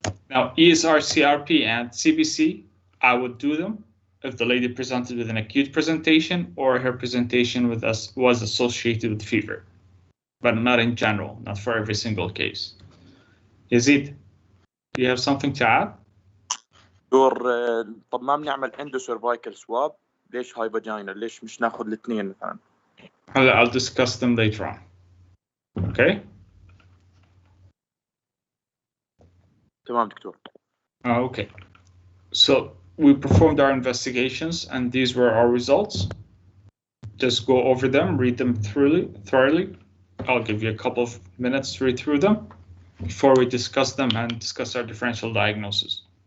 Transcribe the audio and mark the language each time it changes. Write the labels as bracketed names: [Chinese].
[English] Now, ESR, CRP, and CBC, I would do them if the lady presented with an acute presentation or her presentation with us was associated with fever, but not in general, not for every single case. Yazid, do you have something to add? [Arabic] دكتور طب ما بنعمل اندو سيرفايكال سواب ليش هاي فاجينا ليش مش ناخذ الاثنين مثلا [English] I'll discuss them later on. Okay. [Arabic] تمام دكتور. [English] Okay. So we performed our investigations and these were our results. Just go over them, read them thoroughly. I'll give you a couple of minutes to read through them before we discuss them and discuss our differential diagnosis.